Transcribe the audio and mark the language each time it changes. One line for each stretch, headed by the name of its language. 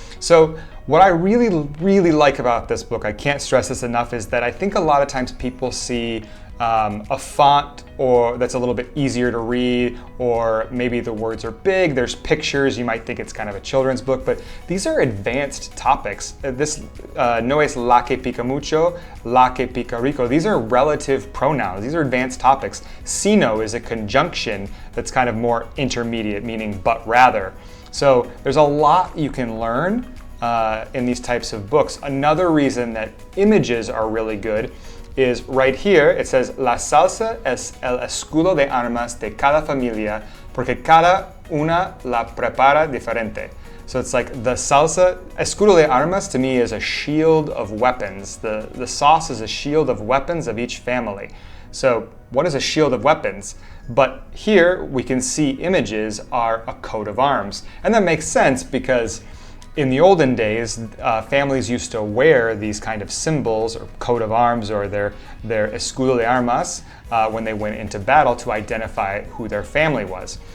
English: So what I really like about this book, I can't stress this enough, is that I think a lot of times people see a font or that's a little bit easier to read, or maybe the words are big, there's pictures, you might think it's kind of a children's book, but these are advanced topics.
Spanish: This no es la que pica mucho, la que pica rico.
English: These are relative pronouns, these are advanced topics. Sino is a conjunction that's kind of more intermediate, meaning but rather. So there's a lot you can learn in these types of books. Another reason that images are really good is right here. It says,
Spanish: la salsa es el escudo de armas de cada familia porque cada una la prepara diferente.
English: So it's like the salsa,
Spanish: escudo de armas
English: to me is a shield of weapons. The sauce is a shield of weapons of each family. So what is a shield of weapons? But here we can see images are a coat of arms. And that makes sense because in the olden days, families used to wear these kind of symbols or coat of arms or their
Spanish: escudo de armas
English: when they went into battle to identify who their family was.